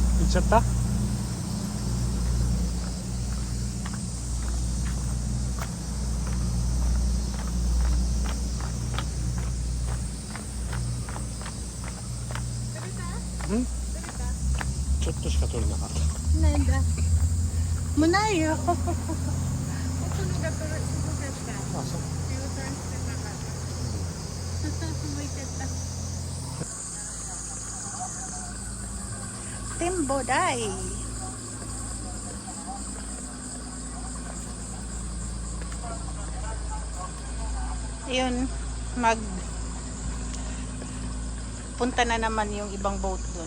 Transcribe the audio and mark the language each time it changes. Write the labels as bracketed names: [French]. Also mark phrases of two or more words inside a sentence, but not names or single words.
[Japanese] ちゃった？ん？ちょっとしか取れなかった。なんだ。もうないよ。あ、そう。 [Filipino] Timbo Day. Ayun, punta na naman yung ibang boat dun.